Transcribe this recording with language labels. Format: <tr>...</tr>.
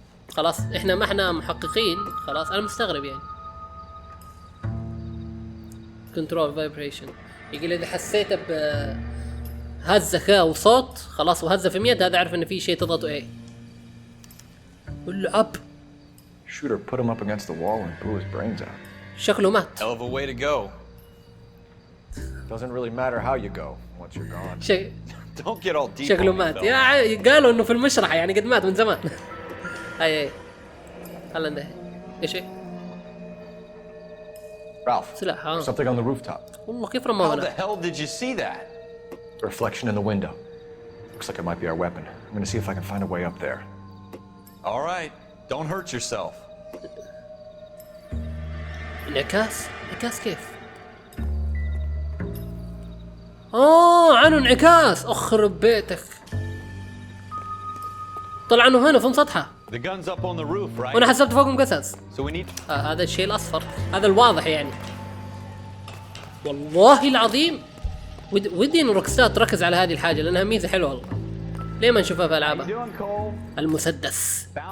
<ar>خلاص احنا ما احنا محققين. خلاص انا مستغرب يعني. كنترول فايبريشن يقول اذا حسيت بهزة كا وصوت خلاص وهزة في 100 هذا اعرف ان في شيء تضغطه ايه. اللعب.</ar> <en>Shooter put him up against the wall and blew his brains out.</en> <ar>شكله مات.</ar> <en>Hell of a way to go. Doesn't really matter how you go once you're gone. Don't get all deep.</en> <ar>شكله مات. يا قالوا انه في المشرحة يعني قد مات من زمان. اي هلا ده ايش</ar> <en>Ralph,</en> <ar>سلاح</ar> <en>something on the rooftop.</en> <ar>والله كيف رماه</ar> <en>How the</en> <ar>هنا؟</ar> <en>hell did you see that? A reflection in the window. Looks like it might be our weapon. I'm gonna see if I can find a way up there. All right, don't hurt yourself.</en> <ar>انعكاس كيف؟ عنه انعكاس. اخرب بيتك. طلع انه هنا في سطحه.</ar> <en>The gun's up on the roof, right?</en> <ar>وانا حسبت فوق مقصص.</ar> <en>So we need.</en> <ar>هذا الشيء الاصفر هذا الواضح يعني. والله العظيم ودي ان روكستار تركز على هذه الحاجه لانها ميزه حلوه والله. ليه ما نشوفها في العابها؟ المسدس.</ar>